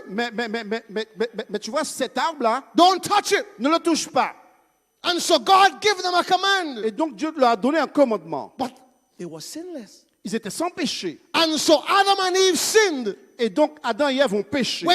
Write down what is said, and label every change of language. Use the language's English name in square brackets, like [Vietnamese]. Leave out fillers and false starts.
[French] mais tu vois cet arbre-là, [English] Don't touch it. [French] ne le touche pas. [English] And so God gave them a command. [French] Et donc Dieu leur a donné un commandement. [English] But they were sinless. [French] Ils étaient sans péché. [English] And so Adam and Eve sinned [French] Et donc Adam et Ève ont péché